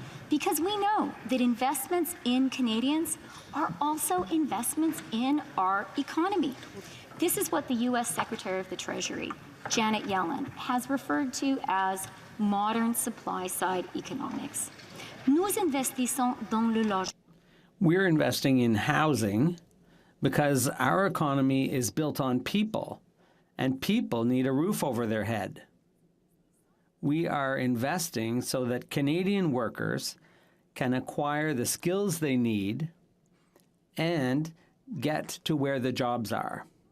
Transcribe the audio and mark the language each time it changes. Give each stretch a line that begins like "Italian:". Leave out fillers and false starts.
English: Because we know that investments in Canadians are also investments in our economy. This is what the U.S. Secretary of the Treasury, Janet Yellen, has referred to as modern supply-side economics.
French: Nous investissons dans le logement.
English: We're investing in housing because our economy is built on people, and people need a roof over their head. We are investing so that Canadian workers can acquire the skills they need and get to where the jobs are.